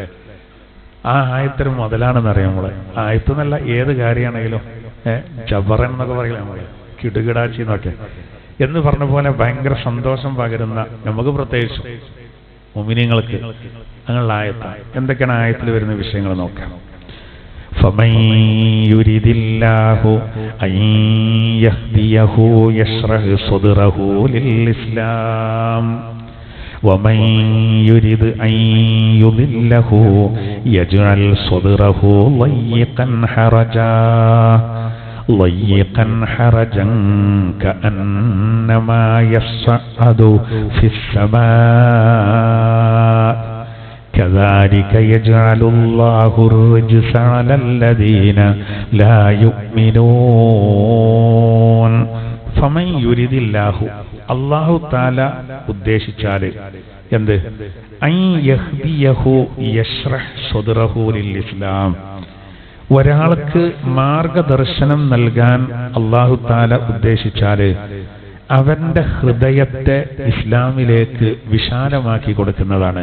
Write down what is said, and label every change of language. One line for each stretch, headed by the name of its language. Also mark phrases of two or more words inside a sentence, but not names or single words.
Malayalam: ആ ആയത്തിന് മുതലാണെന്ന് അറിയാം നമ്മള്. ആയത്ത് എന്നല്ല, ഏത് കാര്യമാണെങ്കിലും ജബറൻ എന്നൊക്കെ പറയില്ല നമ്മള്, കിടുകിടാച്ചി എന്നൊക്കെ എന്ന് പറഞ്ഞ പോലെ ഭയങ്കര സന്തോഷം പകരുന്ന നമുക്ക്, പ്രത്യേകിച്ച് മുഅ്മിനീങ്ങൾക്ക് അങ്ങനെയുള്ള ആയത്ത്. എന്തൊക്കെയാണ് ആയത്തിൽ വരുന്ന വിഷയങ്ങൾ നോക്കാം.
Arabic: فمن يريد الله أن يهديه يشرح صدره للإسلام ومن يريد أن يضله يجعل صدره ضيقا حرجا كأنما يصعد في السماء كذلك يجعل الله الرجس على الذين لا يؤمنون. فمن يريد الله, الله تعالى
Malayalam: ഉദ്ദേശിച്ചാല് എന്ത്?
Arabic: أن يهديه يشرح صدره للإسلام.
Malayalam: ഒരാൾക്ക് മാർഗദർശനം നൽകാൻ
Arabic: الله تعالى
Malayalam: ഉദ്ദേശിച്ചാല് അവന്റെ ഹൃദയത്തെ ഇസ്ലാമിലേക്ക് വിശാലമാക്കി കൊടുക്കുന്നതാണ്.